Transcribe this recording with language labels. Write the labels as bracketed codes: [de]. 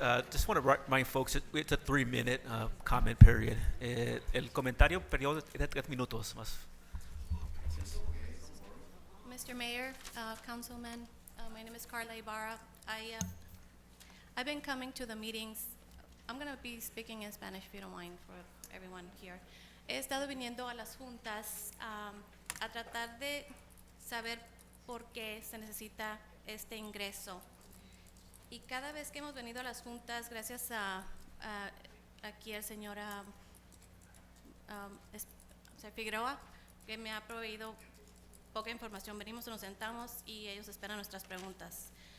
[en] Just want to remind folks that it's a 3-minute comment period. [es] El comentario periodo de 3 minutos más. [en] Mr. Mayor, Councilman, my name is Carla Ibarra. I've been coming to the meetings. I'm going to be speaking in Spanish if you don't mind for everyone here. [es] He estado viniendo a las juntas a tratar de saber por qué se necesita este ingreso. Y cada vez que hemos venido a las juntas, gracias a aquí el señor Figueroa, que me ha proveído poca información, venimos, nos sentamos y ellos esperan nuestras preguntas.